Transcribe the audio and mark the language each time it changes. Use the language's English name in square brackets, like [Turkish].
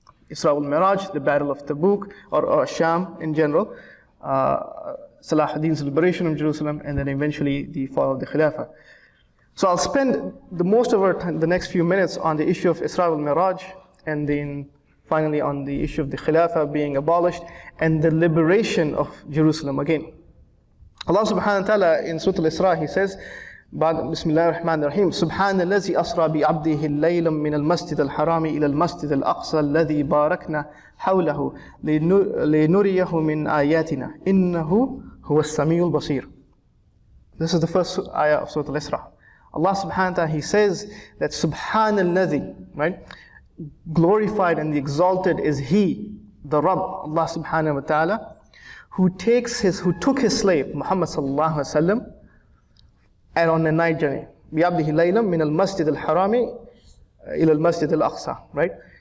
[English] Isra al-Mi'raj, the Battle of Tabuk, or Sham in general, Salahuddin's liberation of Jerusalem, and then eventually the fall of the Khilafah. So I'll spend the most of the next few minutes on the issue of Isra al-Mi'raj, and then finally on the issue of the Khilafah being abolished and the liberation of Jerusalem again. Allah subhanahu wa ta'ala in Surah Al-Isra, He says, [Arabic] بسم الله الرحمن الرحيم سبحان الذي أسرى بعبده الليل من المسجد الحرام إلى المسجد الأقصى الذي باركنا حوله لنريه من آياتنا إنه هو السميع البصير. [English] This is the first ayah of Surah Al-Isra. Allah subhanahu wa ta'ala, He says that Subhan al-Ladhi, right? Glorified and exalted is He, the Rabb, Allah subhanahu wa ta'ala, who took His slave, Muhammad sallallahu alaihi wasallam, and on a night journey. [Arabic] بِعَبْدِهِ لَيْلًا مِنَ الْمَسْجِدِ الْحَرَامِ إِلَى الْمَسْجِدِ الْأَقْصَى, right?